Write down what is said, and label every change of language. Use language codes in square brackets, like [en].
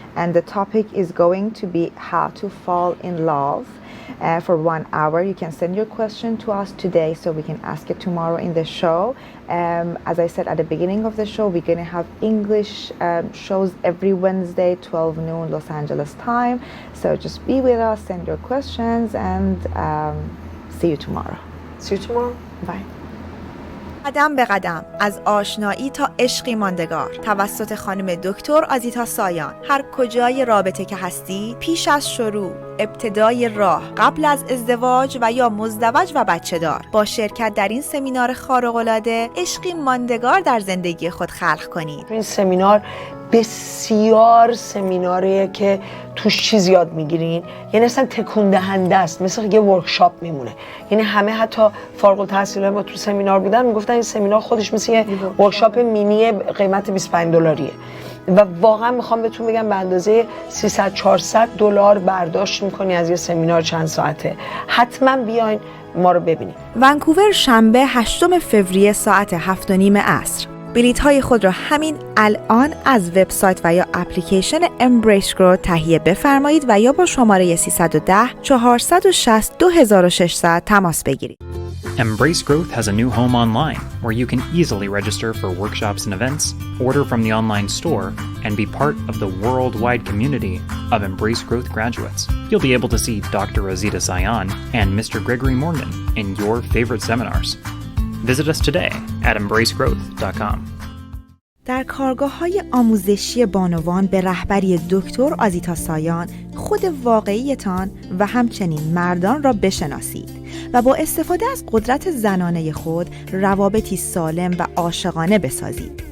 [en] And the topic is going to be how to fall in love for 1 hour. You can send your question to us today so we can ask it tomorrow in the show. As I said at the beginning of the show, we're going to have English shows every Wednesday, 12 noon Los Angeles time. So just be with us, send your questions, and see you tomorrow. See you tomorrow. Bye. [fa] قدم به قدم از آشنایی تا عشقی ماندگار توسط خانم دکتر آزیتا سایان. هر کجای رابطه که هستی، پیش از شروع، ابتدای راه، قبل از ازدواج و یا مزدوج و بچه دار، با شرکت در این سمینار خارق‌العاده عشقی ماندگار در زندگی خود خلق کنید. این سمینار بسیار سمیناریه که توش چیز یاد میگیرین، یعنی اصلا تکون دهنده است، مثل یه ورکشاپ میمونه. یعنی همه حتی فارغ التحصیلای ما تو سمینار بودن میگفتن این سمینار خودش مثل یه ورکشاپ مینی قیمت $25 و واقعا میخوام بهتون بگم به اندازه $300-400 برداشت میکنی از یه سمینار چند ساعته. حتما بیاین ما رو ببینید. ونکوور شنبه 8 فوریه ساعت 7:30 عصر. بلیط های خود را همین الان از وبسایت و یا اپلیکیشن Embrace Growth تهیه بفرمایید و یا با شماره 310 460 2600 تماس بگیرید. [en] Embrace Growth has a new home online where you can easily register for workshops and events, order from the online store, and be part of the worldwide community of Embrace Growth graduates. You'll be able to see Dr. Azita Sayan and Mr. Gregory Morgan in your favorite seminars. Visit us today at embracegrowth.com. [fa] در کارگاه‌های آموزشی بانوان به رهبری دکتر آزیتا سایان خود واقعیتان و همچنین مردان را بشناسید و با استفاده از قدرت زنانه خود روابطی سالم و عاشقانه بسازید.